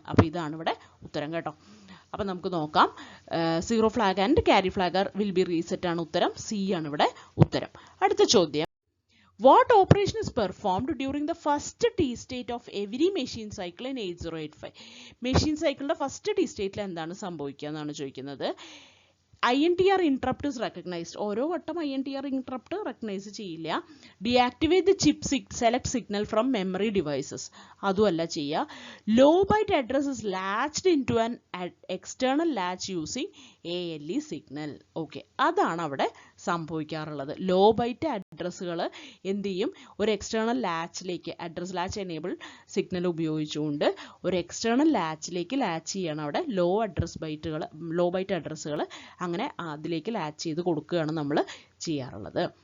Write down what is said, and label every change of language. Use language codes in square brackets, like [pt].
[ml] അപ്പോൾ ഇതാണ് ഇവിടെ ഉത്തരം കേട്ടോ. അപ്പം നമുക്ക് നോക്കാം, [en] zero flag and carry flag will be reset [ml] ആണ് ഉത്തരം, സി ആണ് ഇവിടെ ഉത്തരം. അടുത്ത ചോദ്യം, [en] What operation is performed during the first T state of every machine cycle in 8085? [ml] Machine സൈക്കിളിൻ്റെ ഫസ്റ്റ് ടി സ്റ്റേറ്റിൽ എന്താണ് സംഭവിക്കുക എന്നാണ് ചോദിക്കുന്നത്. [en] INTR interrupt is recognized. [ml] ഓരോ വട്ടം INTR interrupt റെക്കഗ്നൈസ് ചെയ്യില്ല. [en] Deactivate the chip select signal from memory devices. [ml] അതുമല്ല ചെയ്യുക. [en] Low byte address is latched into an external latch using ALE signal. [ml] Okay, അതാണ് അവിടെ സംഭവിക്കാറുള്ളത്. ലോ ബൈറ്റ് അഡ്രസ്സുകൾ എന്ത് ചെയ്യും, ഒരു external ലാച്ചിലേക്ക്, address latch enable signal ഉപയോഗിച്ചുകൊണ്ട് ഒരു എക്സ്റ്റേണൽ ലാച്ചിലേക്ക് ലാച്ച് ചെയ്യണം. അവിടെ ലോ ബൈറ്റ് അഡ്രസ്സുകൾ അങ്ങനെ അതിലേക്ക് ലാച്ച് ചെയ്ത് കൊടുക്കുകയാണ് നമ്മൾ ചെയ്യാറുള്ളത്.